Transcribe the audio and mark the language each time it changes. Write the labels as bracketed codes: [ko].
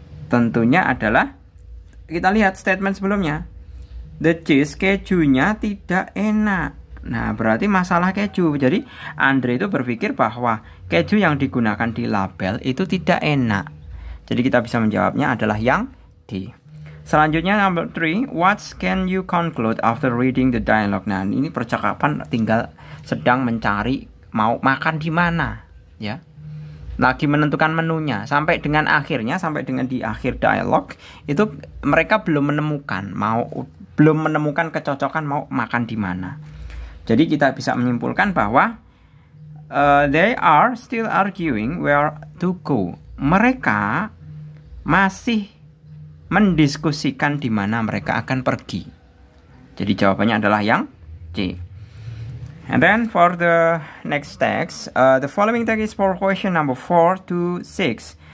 [id] Tentunya adalah kita lihat statement sebelumnya. [en] The cheese, [id] kejunya tidak enak. Nah, berarti masalah keju. Jadi Andre itu berpikir bahwa keju yang digunakan di label itu tidak enak. Jadi kita bisa menjawabnya adalah yang D. Selanjutnya [en] number 3. What can you conclude after reading the dialogue? [id] Nah, ini percakapan tinggal sedang mencari mau makan di mana, ya. Lagi menentukan menunya sampai dengan di akhir dialog itu mereka belum menemukan kecocokan mau makan di mana. Jadi kita bisa menyimpulkan bahwa [en] they are still arguing where to go. [id] Mereka masih mendiskusikan di mana mereka akan pergi. Jadi jawabannya adalah yang C. [en] And then for the next text, the following text is for question number 4 to 6.